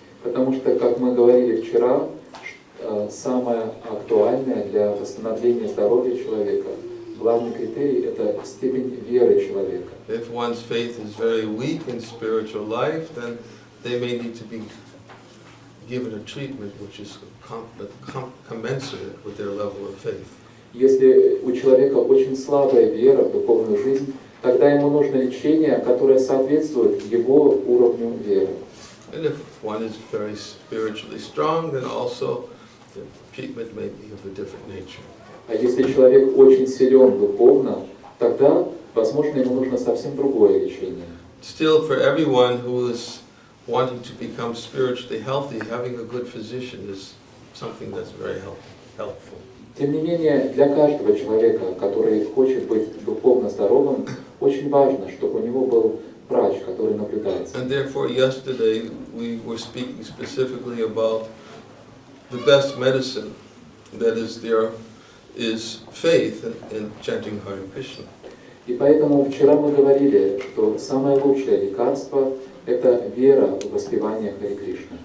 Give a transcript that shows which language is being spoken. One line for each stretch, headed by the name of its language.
Russian: Потому что, как мы говорили вчера, самое актуальное для восстановления здоровья человека, главный критерий – это степень веры человека.
English: If one's faith is very weak in spiritual life, then they may need to be given a treatment which is commensurate with their level of faith.
Russian: Если у человека очень слабая вера в духовную жизнь, тогда ему нужно лечение, которое соответствует его уровню веры.
English: And if one is very spiritually strong, then also the treatment may be of a different nature.
Russian: А если человек очень силен духовно, тогда, возможно, ему нужно совсем другое лечение.
English: Still, for everyone who is wanting to become spiritually healthy, having a good physician is something that's very helpful.
Russian: Тем не менее, для каждого человека, который хочет быть духовно здоровым, очень важно, чтобы у него был врач, который наблюдается.
English: And therefore, yesterday we were speaking specifically about the best medicine that is there is faith in chanting Hare Krishna.
Russian: И поэтому вчера мы говорили, что самое лучшее лекарство – это вера в воспевание Харе Кришны.